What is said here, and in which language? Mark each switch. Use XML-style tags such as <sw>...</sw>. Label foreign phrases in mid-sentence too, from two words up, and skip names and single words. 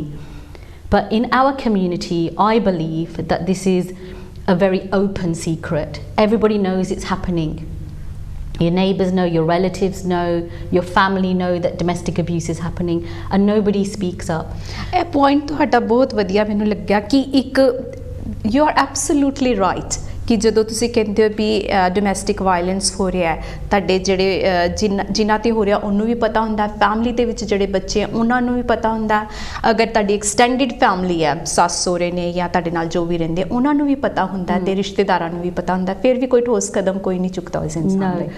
<en>But in our community, I believe that this is a very open secret. Everybody knows it's happening. Your neighbours know, your relatives know, your family know that domestic abuse is happening, and nobody speaks up. A point</en> <pa>ਤੁਹਾਡਾ ਬਹੁਤ ਵਧੀਆ ਮੈਨੂੰ ਲੱਗਿਆ ਕਿ ਇੱਕ</pa> <en>you are absolutely right</en> <pa>ਕਿ ਜਦੋਂ ਤੁਸੀਂ ਕਹਿੰਦੇ ਹੋ ਵੀ</pa> <en>domestic violence</en> <pa>ਹੋ ਰਿਹਾ ਹੈ, ਤੁਹਾਡੇ ਜਿਹੜੇ ਜਿਨ੍ਹਾਂ ਤੇ ਹੋ ਰਿਹਾ ਉਹਨੂੰ ਵੀ ਪਤਾ ਹੁੰਦਾ, ਫੈਮਿਲੀ ਦੇ ਵਿੱਚ ਜਿਹੜੇ ਬੱਚੇ ਆ ਉਹਨਾਂ ਨੂੰ ਵੀ ਪਤਾ ਹੁੰਦਾ, ਅਗਰ ਤੁਹਾਡੀ</pa> <en>extended family</en> <pa>ਹੈ, ਸੱਸ ਸਹੁਰੇ ਨੇ ਜਾਂ ਤੁਹਾਡੇ ਨਾਲ ਜੋ ਵੀ ਰਹਿੰਦੇ ਉਹਨਾਂ ਨੂੰ ਵੀ ਪਤਾ ਹੁੰਦਾ ਤੇ ਰਿਸ਼ਤੇਦਾਰਾਂ ਨੂੰ ਵੀ ਪਤਾ ਹੁੰਦਾ, ਫਿਰ ਵੀ ਕੋਈ ਠੋਸ ਕਦਮ ਕੋਈ ਨਹੀਂ ਚੁੱਕਦਾ ਉਸ ਇਨਸਾਨ ਲਈ।</pa>